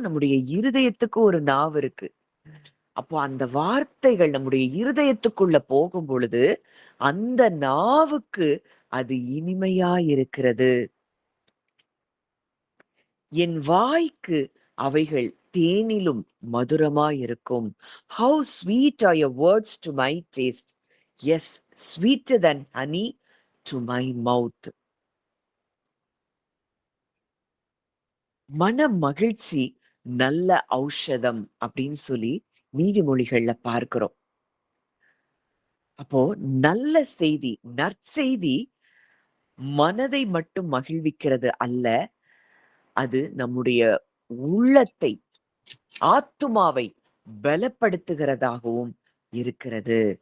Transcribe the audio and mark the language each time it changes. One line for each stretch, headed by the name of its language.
Tamil: நம்முடைய இருதயத்துக்கு ஒரு நாவு இருக்கு. அப்போ அந்த வார்த்தைகள் நம்முடைய இருதயத்துக்குள்ள போகும் பொழுது அந்த நாவுக்கு அது இனிமையா இருக்கிறது. என் வாய்க்கு அவைகள் தேனிலும் மதுரமாயிருக்கும்.
English: How sweet are your words to my taste. Yes, sweeter than honey to my mouth.
Tamil: மன மகிழ்ச்சி நல்ல ஔஷதம் அப்படின்னு சொல்லி நீதிமொழிகள்ல பார்க்கிறோம். அப்போ நல்ல செய்தி, நற்செய்தி மனதை மட்டும் மகிழ்விக்கிறது அல்ல, அது நம்முடைய உள்ளத்தை, ஆத்துமாவை பலப்படுத்துகிறதாகவும் இருக்கிறது.